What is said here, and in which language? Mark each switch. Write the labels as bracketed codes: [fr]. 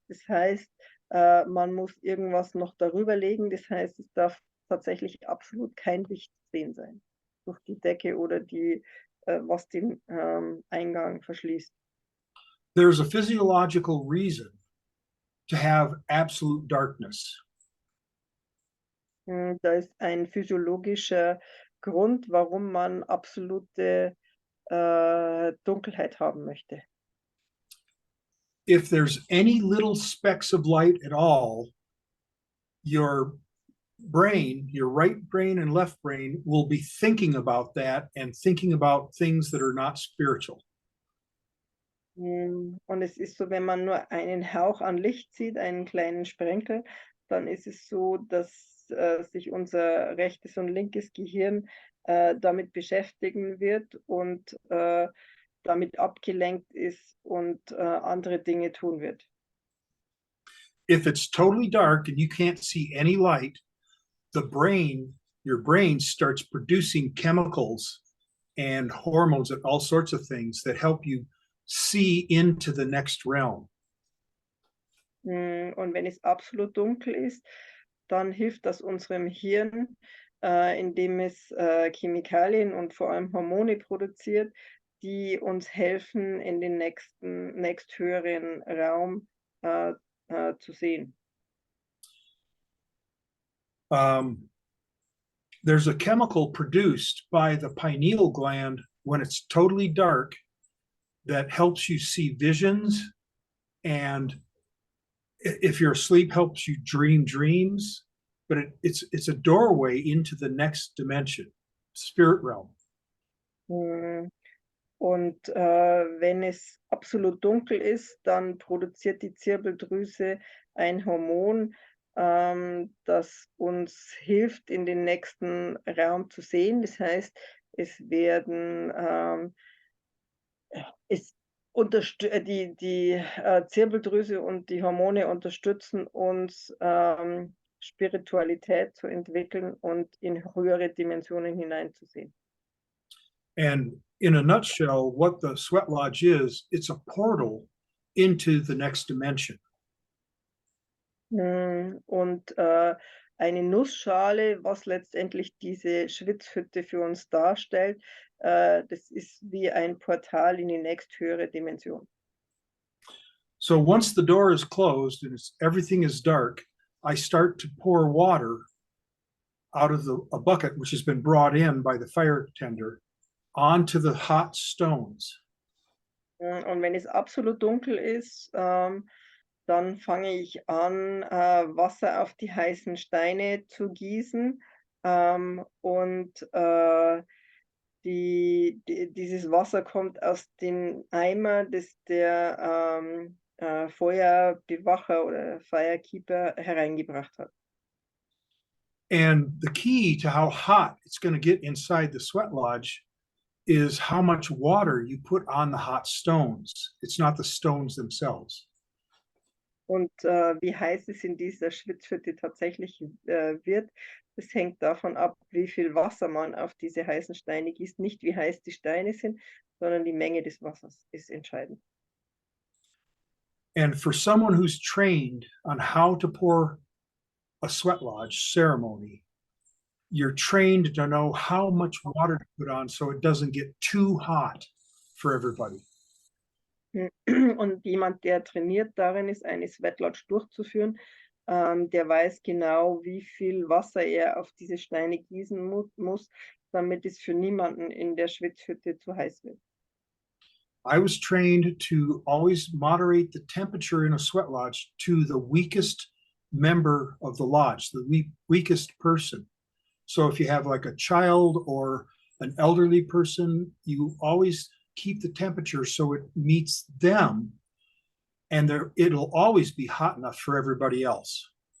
[de] Das heißt, man muss irgendwas noch darüber legen. Das heißt, es darf tatsächlich absolut kein Licht zu sehen sein durch die Decke oder was den Eingang verschließt. [en] There's a physiological reason to have absolute darkness. [de] Da ist ein physiologischer Grund, warum man absolute Dunkelheit haben möchte. [en] If there's any little specks of light at all, your brain, your right brain and left brain, will be thinking about that and thinking about things that are not spiritual. [de] Und es ist so, wenn man nur einen Hauch an Licht sieht, einen kleinen Sprenkel, dann ist es so, dass sich unser rechtes und linkes Gehirn damit beschäftigen wird und damit abgelenkt ist und andere Dinge tun wird. [en] If it's totally dark and you can't see any light, your brain starts producing chemicals and hormones and all sorts of things that help you see into the next realm. [de] Und wenn es absolut dunkel ist, dann hilft das unserem Hirn, indem es Chemikalien und vor allem Hormone produziert, die uns helfen, in den nächsthöheren Raum zu sehen. [en] There's a chemical produced by the pineal gland when it's totally dark that helps you see visions, and if you're asleep, helps you dream dreams. But it's a doorway into the next dimension, spirit realm. [de] Und wenn es absolut dunkel ist, dann produziert die Zirbeldrüse ein Hormon, das uns hilft, in den nächsten Raum zu sehen. Das heißt, es werden es die Zirbeldrüse und die Hormone unterstützen uns, Spiritualität zu entwickeln und in höhere Dimensionen hineinzusehen. [en] And in a nutshell, what the sweat lodge is, it's a portal into the next dimension. [de] Und, eine Nussschale, was letztendlich diese Schwitzhütte für uns darstellt, das ist wie ein Portal in die nächsthöhere Dimension. [en] So once the door is closed and everything is dark, I start to pour water out of a bucket, which has been brought in by the fire tender, onto the hot stones. [de] Und wenn es absolut dunkel ist, dann fange ich an, Wasser auf die heißen Steine zu gießen, und dieses Wasser kommt aus dem Eimer, das der, Feuerbewacher oder Firekeeper hereingebracht hat. [en] And the key to how hot it's going to get inside the sweat lodge is how much water you put on the hot stones. It's not the stones themselves. [de] Und, wie heiß es in dieser Schwitzhütte tatsächlich, wird, das hängt davon ab, wie viel Wasser man auf diese heißen Steine gießt. Nicht wie heiß die Steine sind, sondern die Menge des Wassers ist entscheidend. [en] And for someone who's trained on how to pour a sweat lodge ceremony, you're trained to know how much water to put on so it doesn't get too hot for everybody. [de] Und jemand, der trainiert darin ist, eine Sweat Lodge durchzuführen, der weiß genau, wie viel Wasser er auf diese Steine gießen muss, damit es für niemanden in der Schwitzhütte zu heiß wird. [en] I was trained to always moderate the temperature in a sweat lodge to the weakest member of the lodge, the weakest person. So if you have like a child or an elderly person, you always keep the temperature so it meets them, and it'll always be hot enough for everybody else.